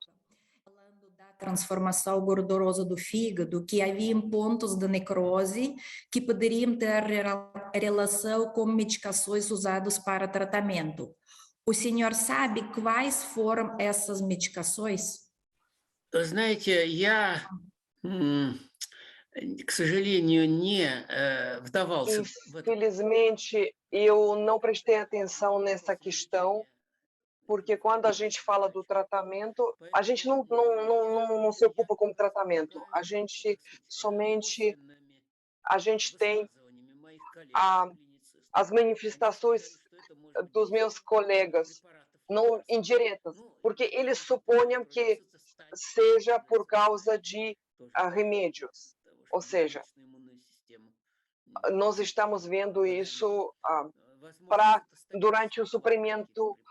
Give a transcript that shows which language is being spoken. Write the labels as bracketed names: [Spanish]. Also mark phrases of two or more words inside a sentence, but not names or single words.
[Portuguese] Falando da transformação gordurosa do fígado, que havia pontos de necrose que poderiam ter relação com medicações usadas para tratamento. O senhor sabe quais foram essas medicações? [Russian] Знаете, я, к сожалению, не вдавался в это. [Portuguese] Infelizmente, eu não prestei atenção nessa questão, porque quando a gente fala do tratamento, a gente não se ocupa com o tratamento, a gente tem as manifestações dos meus colegas, não indiretas, porque eles supõem que seja por causa de remédios, ou seja, nós estamos vendo isso durante o suprimento